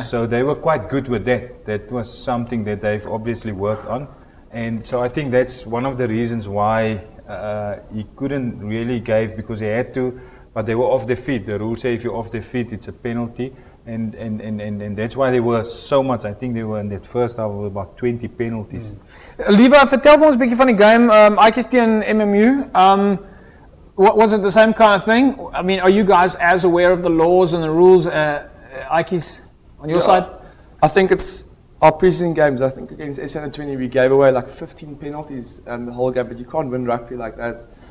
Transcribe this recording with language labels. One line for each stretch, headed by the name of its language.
English: So they were quite good with that. That was something that they've obviously worked on. And so I think that's one of the reasons why he couldn't really give, because he had to, but they were off their feet. The rules say if you're off their feet, it's a penalty. And that's why there were so much. I think they were in that first half of about 20 penalties.
Afrikaans: Lieve, vertel vir ons 'n bietjie van die game. Ike's teen MMU.
English: Was it the same kind of thing? I mean, are you guys as aware of the laws and the rules, Ike's, on your side? I think it's our preseason games. I think against SN20 we gave away like 15 penalties the whole game, but you can't win rugby like that.